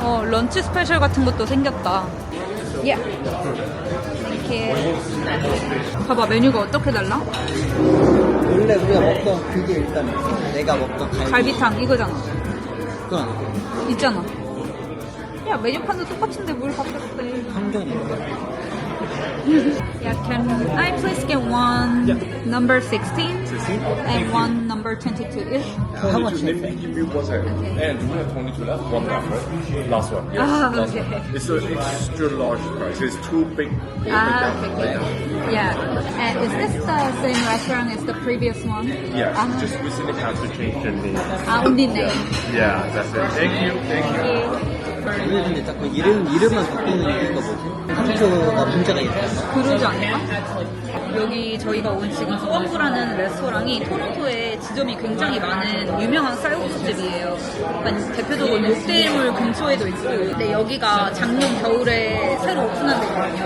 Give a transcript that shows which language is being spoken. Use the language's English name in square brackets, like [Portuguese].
[Korean] 런치 스페셜 같은 것도 생겼다. 예. 이렇게 봐봐, 메뉴가 어떻게 달라? 원래 우리가 먹던 그게 일단 내가 먹던 갈비탕 이거잖아. 그건 아니고 있잖아. 야, 메뉴판도 똑같은데 뭘 바꿨대. 환경이 [English] Yeah, can I please get one number 16 and one number 22? How much is it? Give me 1 second. And do we have 22 left? One left, right? Last one. Yes. Ah, last okay. one. It's an extra large price. It's too big. Okay. Yeah. And is this the same restaurant as the previous one? Yeah. Just recently had to change the name. only name. Yeah, that's it. Thank you. Thank you. [Korean] 왜 근데 자꾸 이름만 바꾸는 이유가 뭐지? 한표가 문제가 있다. 그러지 않을까? 여기 저희가 온 지금 포항부라는 레스토랑이 토론토에 지점이 굉장히 많은 유명한 쌀국수집이에요. 그러니까 대표적으로 롯데몰 근처에도 있고. 근데 여기가 작년 겨울에 새로 오픈한 데거든요.